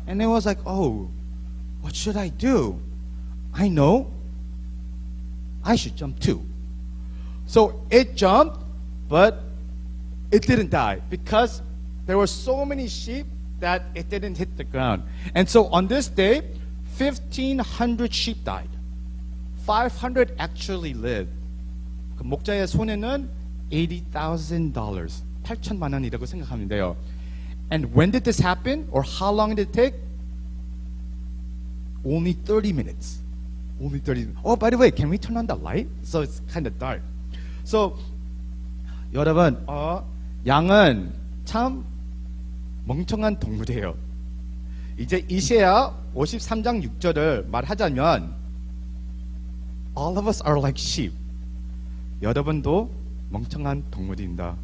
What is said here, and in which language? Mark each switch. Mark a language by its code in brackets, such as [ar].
[en] And it was like, oh, what should I do? I know. I should jump too. So it jumped, but it didn't die because there were so many sheep that it didn't hit the ground. And so on this day, 1,500 sheep died. 500 actually lived. [ko] 그 목자의 손해는 $80,000, 8천만 원이라고 생각하면 돼요. [en] And when did this happen? Or how long did it take? Only 30 minutes. Only 30 minutes. Oh, by the way, can we turn on the light? So it's kind of dark. [ko] So, 여러분, 양은 참 멍청한 동물이에요. 이제 이사야 53장 6절을 말하자면 [en] All of us are like sheep. [ko] 여러분도 멍청한 동물입니다.